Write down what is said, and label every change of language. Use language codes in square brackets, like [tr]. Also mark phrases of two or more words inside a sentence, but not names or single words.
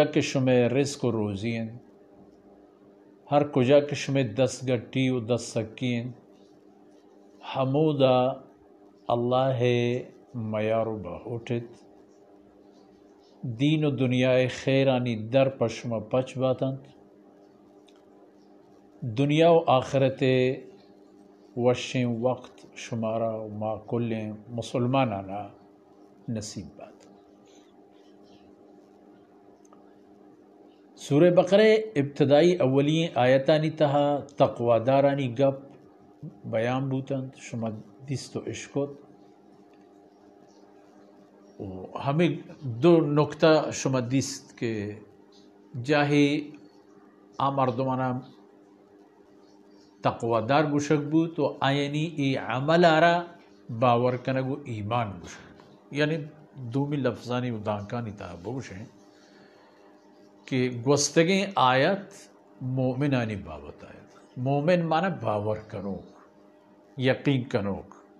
[bal] کے شمع رزق و روزین ہر کجا کے شمع دس گٹی و دس سکین حمودہ اللہ میارو بہوٹت دین و دنیائے خیرانی در پشم پچ باتند دنیا و آخرت وشیں وقت شمارا و ما کلیں مسلمانانا نصیب بات۔ سورہ بقرہ ابتدائی اولین آیتانی تہا تقوی دارانی گپ بیان بوتند شما دیست و اشکت ہمیں دو نکتہ شما دیست کہ جاہی مردمانا تقوی دار گوشک بود تو آئینی ای عمل آرا باور کنگو ایمان گوشک یعنی دومی لفظانی و دانکانی تا بوشیں کہ گوستگیں آیت مومنانی بابت آیت مومن مانا باور کنوک یقین کنوک۔